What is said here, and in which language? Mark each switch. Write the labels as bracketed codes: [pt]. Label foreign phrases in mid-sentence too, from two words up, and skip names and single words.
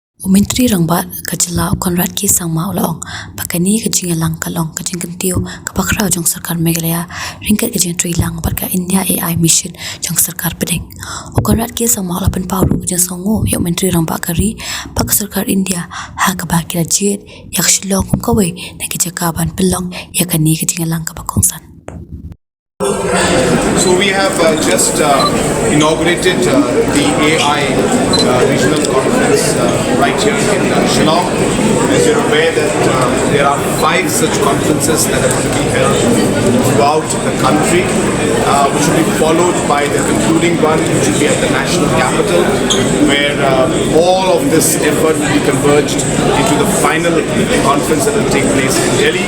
[kha] Menteri Rangbat ka Jylla Konrad ki sangma ulong pakani ka jinga lang kalong ka jingkan tiu ka pakrau jong sarkar Meghalaya ringkat ka jing tri lang bat ka India AI mission jong sarkar pedeng Konrad ki sangma ulapan pauru ka jing songo yok Menteri Rangbat kari pak sarkar India ha ka ba kira jit yak shilong kum kawe na ki jakaban Pynlong yakani ka jinga lang ka pakongsan. [en] So we have just inaugurated the AI regional conference right here in Pynlong. As you're aware that there are 5 such conferences that are going to be held throughout the country, which will be followed by the concluding one, which will be at the national capital, where all of this effort will be converged into the final conference that will take place in Delhi.